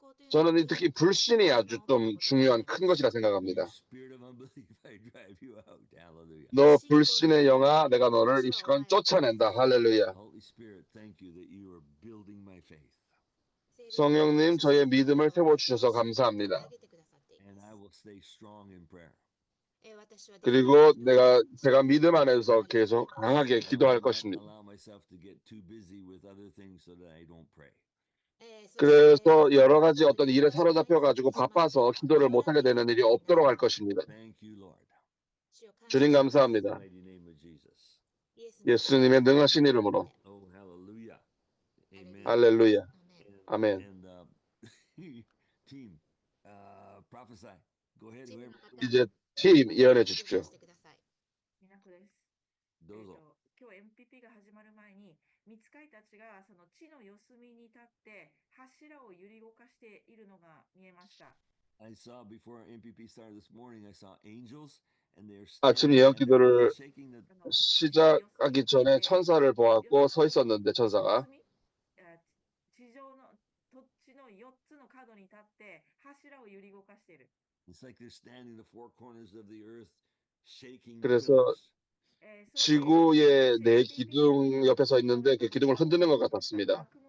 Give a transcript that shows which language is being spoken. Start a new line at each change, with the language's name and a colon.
Korean: 저는 특히 불신이 아주 좀 중요한 큰 것이라 생각합니다.
English: Spirit of unbelief, I drive you out. Hallelujah.
Korean: 너 불신의 영아, 내가 너를 이 시간 쫓아낸다. 할렐루야.
English: Holy Spirit, thank you that you are building my faith.
Korean: 성령님, 저의 믿음을 세워주셔서 감사합니다.
English: And I will stay strong in prayer.
Korean: 그리고 제가 믿음 안에서 계속 강하게 기도할 것입니다.
English: Allow myself to get too busy with other things so that I don't pray.
Korean: 그래서 여러 가지 어떤 일에 사로잡혀가지고 바빠서 기도를 못하게 되는 일이 없도록 할 것입니다.
English: Thank you, Lord.
Korean: 주님 감사합니다.
English: Mighty name of Jesus.
Korean: 예수님의 능하신 이름으로.
English: Oh, hallelujah. Amen.
Korean: 할렐루야. 아멘.
English: And team, prophesy. Go ahead, whoever.
Korean: 이제 팀 예언해 주십시오.
Japanese: どうぞ。今日 MPP が始まる前に、御使いたちがその地の四隅に立って柱を揺り動かしているのが見えました。
English: I saw before MPP started this morning, I saw angels and they're
Korean: 아침 예언 기도를
English: shaking the
Korean: 시작하기 전에 천사를 보았고 서 있었는데 천사가
Japanese: 地上の土地の4つの角に立って柱を揺り動かしている。
English: It's like they're standing the four corners of the earth shaking the
Korean: 그래서
English: pillars.
Korean: 지구의 네 기둥 옆에 서 있는데 그 기둥을 흔드는 것 같았습니다.